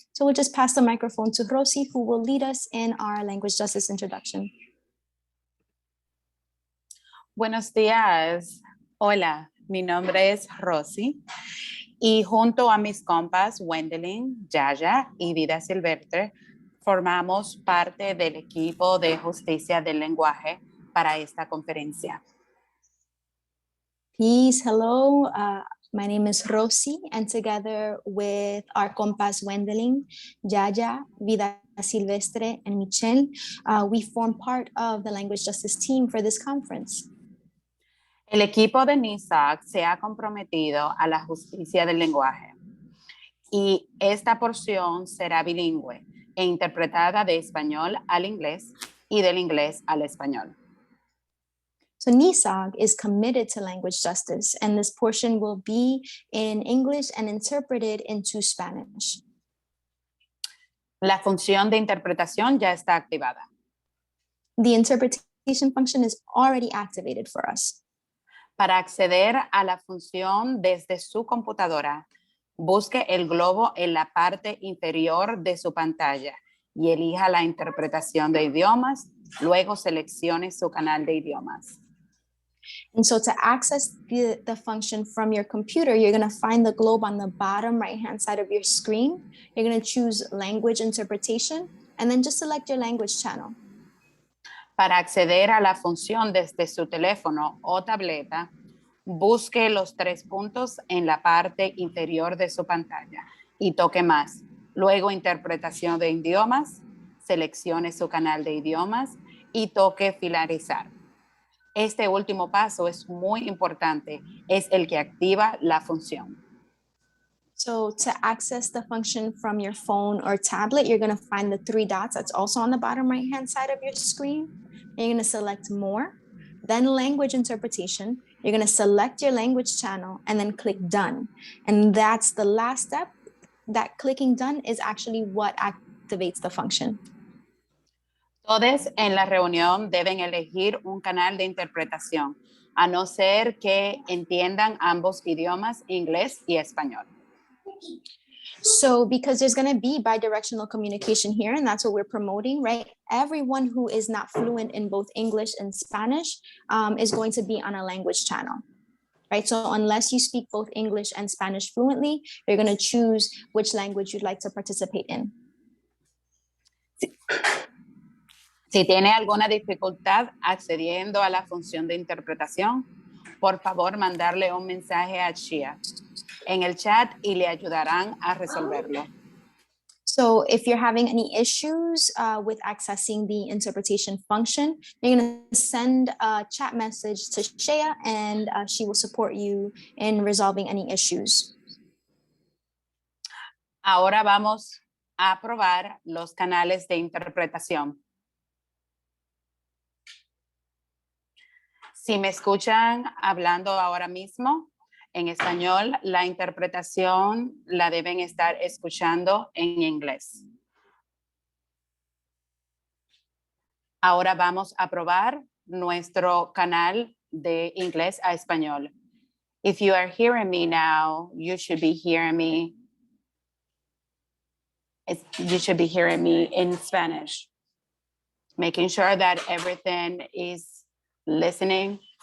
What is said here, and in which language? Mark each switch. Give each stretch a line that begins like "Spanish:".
English: So we'll just pass the microphone to Rosie, who will lead us in our language justice introduction.
Spanish: Buenos días. Hola, mi nombre es Rosy y junto a mis compas Wendelin, Yaya y Vida Silvestre formamos parte del equipo de justicia del lenguaje para esta conferencia.
English: Peace, hello. My name is Rosie, and together with our compas Wendelin, Yaya, Vida Silvestre, and Michelle, we form part of the language justice team for this conference.
Spanish: El equipo de NISAC se ha comprometido a la justicia del lenguaje y esta porción será bilingüe e interpretada de español al inglés y del inglés al español.
English: So NISAG is committed to language justice, and this portion will be in English and interpreted into Spanish.
Spanish: La función de interpretación ya está activada.
English: The interpretation function is already activated for us.
Spanish: Para acceder a la función desde su computadora, busque el globo en la parte inferior de su pantalla y elija la interpretación de idiomas, luego seleccione su canal de idiomas.
English: And so to access the function from your computer, you're going to find the globe on the bottom right-hand side of your screen. You're going to choose language interpretation, and then just select your language channel.
Spanish: Para acceder a la función desde su teléfono o tableta, busque los 3 puntos en la parte inferior de su pantalla y toque más. Luego, interpretación de idiomas, seleccione su canal de idiomas y toque finalizar. Este último paso es muy importante, es el que activa la función.
English: So to access the function from your phone or tablet, you're going to find the 3 dots that's also on the bottom right-hand side of your screen. You're going to select more, then language interpretation. You're going to select your language channel and then click done. And that's the last step. That clicking done is actually what activates the function.
Spanish: Todos en la reunión deben elegir un canal de interpretación, a no ser que entiendan ambos idiomas, inglés y español.
English: So because there's going to be bidirectional communication here, and that's what we're promoting, right? Everyone who is not fluent in both English and Spanish is going to be on a language channel, right? So unless you speak both English and Spanish fluently, you're going to choose which language you'd like to participate in.
Spanish: Si tiene alguna dificultad accediendo a la función de interpretación, por favor mandarle un mensaje a Chia en el chat y le ayudarán a resolverlo.
English: So if you're having any issues with accessing the interpretation function, you're going to send a chat message to Shea, and she will support you in resolving any issues.
Spanish: Ahora vamos a probar los canales de interpretación. Si me escuchan hablando ahora mismo en español, la interpretación la deben estar escuchando en inglés. Ahora vamos a probar nuestro canal de inglés a español.
English: If you are hearing me now, you should be hearing me. You should be hearing me in Spanish. Making sure that everything is listening.